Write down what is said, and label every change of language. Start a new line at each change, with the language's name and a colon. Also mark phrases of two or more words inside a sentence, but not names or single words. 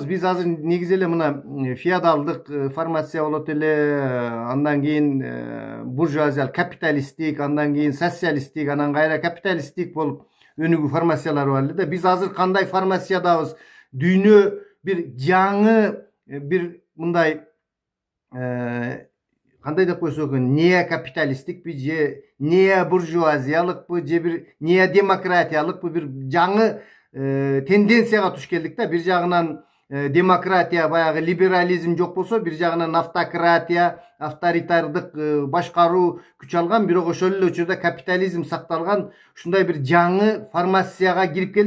Kyrgyz: Биз азыр негизи эле мына феодалдык формация болот эле, андан кийин буржуазиялык капиталисттик, андан кийин социалисттик, анан кайра капиталисттик болуп өнүгүү формациялары бар эле да. Биз азыр кандай формациядабыз? Дүйнө bir жаңы bir мындай кандай деп койсок экен, не капиталисттикпи же не буржуазиялыкпы же bir не демократиялыкпы bir жаңы тенденцияга туш келдик да. Бир жагынан демократия, баягы либерализм жок болсо, бир жагынан автократия, авторитардык башкаруу күч алган, бирок ошол эле учурда капитализм сакталган ушундай бир жаңы формацияга кирип келдик.